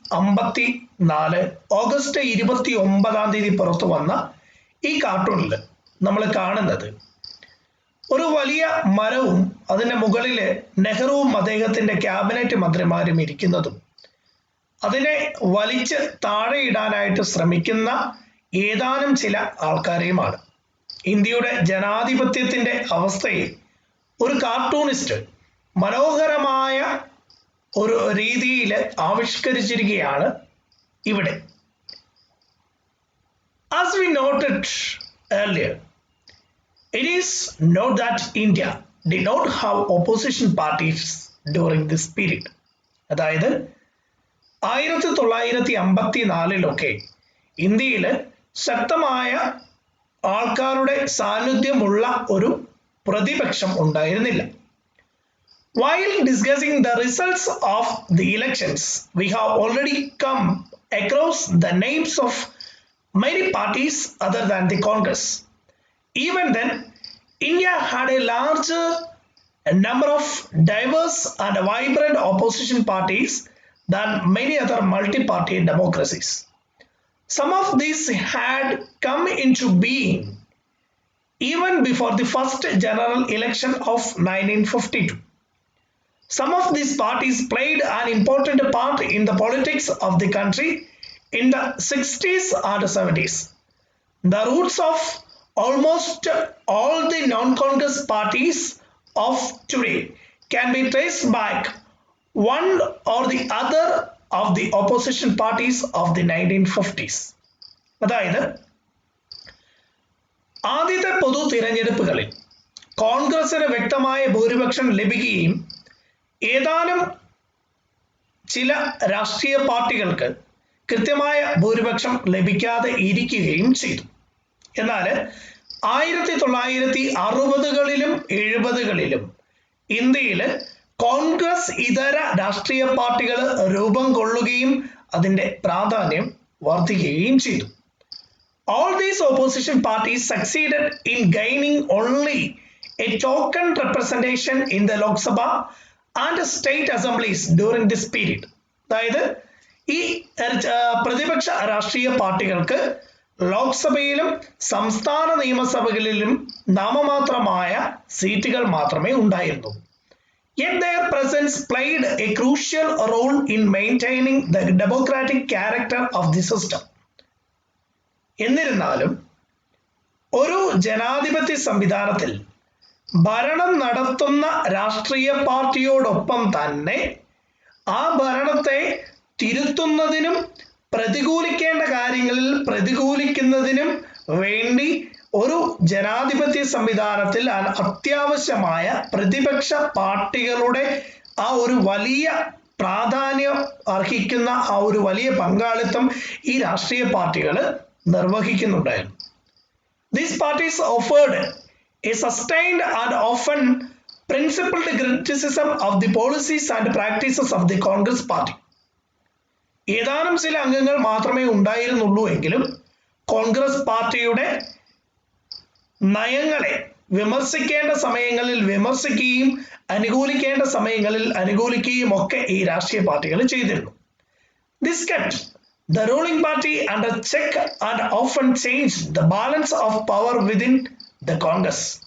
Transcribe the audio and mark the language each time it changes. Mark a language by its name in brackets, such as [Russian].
[Malayalam] 1954 August 29 പുറത്തു വന്ന ഈ കാർട്ടൂണിൽ നമ്മൾ കാണുന്നത് ഒരു വലിയ മരവും അതിന്റെ മുകളിൽ നെഹ്റുവും അദ്ദേഹത്തിന്റെ ക്യാബിനറ്റ് മന്ത്രിമാരും ഇരിക്കുന്നതും അതിനെ വലിച്ച് താഴെയിടാനായിട്ട് ശ്രമിക്കുന്ന ഏതാനും ചില ആൾക്കാരെയുമാണ്. ഇന്ത്യയുടെ ജനാധിപത്യത്തിന്റെ അവസ്ഥയെ ഒരു കാർട്ടൂണിസ്റ്റ് മനോഹരമായ ഒരു രീതിയിൽ ആവിഷ്കരിച്ചിരിക്കുകയാണ് ഇവിടെ. [English] As we noted earlier, it is not that India did not have opposition parties during this period. [Malayalam] അതായത് 1954 ഇന്ത്യയിൽ ശക്തമായ ആൾക്കാരുടെ സാന്നിധ്യമുള്ള ഒരു പ്രതിപക്ഷം ഉണ്ടായിരുന്നില്ല. [English] While discussing the results of the elections, we have already come across the names of many parties other than the Congress. Even then, India had a larger number of diverse and vibrant opposition parties than many other multi-party democracies. Some of these had come into being even before the first general election of 1952. Some of these parties played an important part in the politics of the country in the 60s and 70s. The roots of almost all the non-Congress parties of today can be traced back one or the other of the opposition parties of the 1950s. [Malayalam] അതായത് ആദ്യത്തെ പൊതു തിരഞ്ഞെടുപ്പുകളിൽ കോൺഗ്രസിന് വ്യക്തമായ ഭൂരിപക്ഷം ലഭിക്കുകയും ഏതാനും ചില രാഷ്ട്രീയ പാർട്ടികൾക്ക് കൃത്യമായ ഭൂരിപക്ഷം ലഭിക്കാതെ ഇരിക്കുകയും ചെയ്തു. എന്നാൽ 1960കളിലും 70കളിലും ഇന്ത്യയിൽ കോൺഗ്രസ് ഇതര രാഷ്ട്രീയ പാർട്ടികൾ രൂപം കൊള്ളുകയും അതിന്റെ പ്രാധാന്യം വർദ്ധിക്കുകയും ചെയ്തു. [English] All these opposition parties succeeded in gaining only a token representation in the Lok Sabha and state assemblies during this period. [Malayalam] അതായത് ഈ പ്രതിപക്ഷ രാഷ്ട്രീയ പാർട്ടികൾക്ക് ലോക്സഭയിലും സംസ്ഥാന നിയമസഭകളിലും നാമമാത്രമായ സീറ്റുകൾ മാത്രമേ ഉണ്ടായിരുന്നു. [English] Yet their presence played a crucial role in maintaining the democratic character of the system. [Malayalam] എന്നിരുന്നാലും ഒരു ജനാധിപത്യ സംവിധാനത്തിൽ ഭരണം നടത്തുന്ന രാഷ്ട്രീയ പാർട്ടിയോടൊപ്പം തന്നെ ആ ഭരണത്തെ തിരുത്തുന്നതിനും പ്രതികൂലിക്കേണ്ട കാര്യങ്ങളിൽ പ്രതികൂലിക്കുന്നതിനും വേണ്ടി ഒരു ജനാധിപത്യ സംവിധാനത്തിൽ അത്യാവശ്യമായ പ്രതിപക്ഷ പാർട്ടികളുടെ ആ ഒരു വലിയ പ്രാധാന്യം അർഹിക്കുന്ന ആ ഒരു വലിയ പങ്കാളിത്തം ഈ രാഷ്ട്രീയ പാർട്ടികൾ നിർവഹിക്കുന്നുണ്ടായിരുന്നു. [English] These parties offered a sustained and often principled criticism of the policies and practices of the Congress party. [Malayalam] ഏതാനും ചില അംഗങ്ങൾ മാത്രമേ ഉണ്ടായിരുന്നുള്ളൂ എങ്കിലും കോൺഗ്രസ് പാർട്ടിയുടെ നയങ്ങളെ വിമർശിക്കേണ്ട സമയങ്ങളിൽ വിമർശിക്കുകയും അനുകൂലിക്കേണ്ട സമയങ്ങളിൽ അനുകൂലിക്കുകയും ഒക്കെ ഈ രാഷ്ട്രീയ പാർട്ടികൾ ചെയ്തിരുന്നു. [English] This kept the ruling party under check and often changed the balance of power within the Congress.